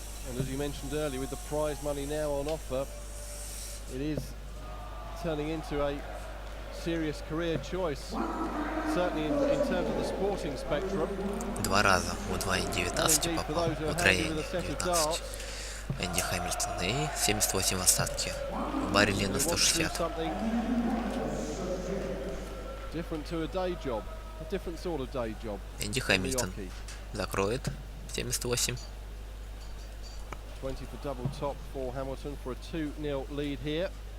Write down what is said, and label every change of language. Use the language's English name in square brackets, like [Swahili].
[English] And as you mentioned earlier, with the prize money now on offer, it is turning into a serious career choice, certainly in terms of the sporting spectrum. [Russian] Два раза в удвоение 19 попал, в утроение 19. Энди Хэмилтон и 78 в остатке. Барри Лин на 160. [English] Different to a day job, a different sort of day job. [Russian] Энди Хэмилтон закроет 78. [English] 20 for double top for Hamilton for a 2-0 lead here.